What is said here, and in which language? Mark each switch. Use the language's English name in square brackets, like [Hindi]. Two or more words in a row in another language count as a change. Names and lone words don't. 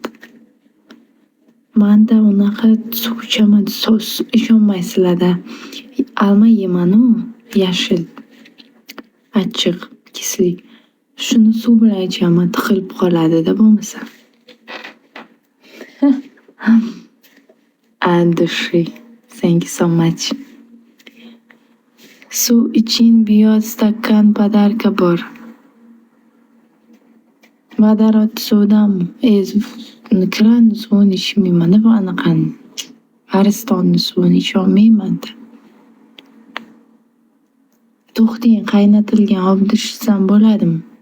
[Uzbek] Menda unaqa suv ichaman, ishonmaysizlar-da. Alma yeyman-u, yashil. Achchiq, kislik. Shuni suv bilan ichaman, tiqilib qoladi-da bo'lmasa. Andishi. [English] Thank you so much. [Uzbek] Suv iching, biyoz [Russian] stakan podarka [Uzbek] bor. Vodorod suvdanmi? Kran suvini ichmayman, bu anaqani. Aristonni suvini icholmayman-da. To'xting, qaynatilgan olib ichsam bo'ladimi?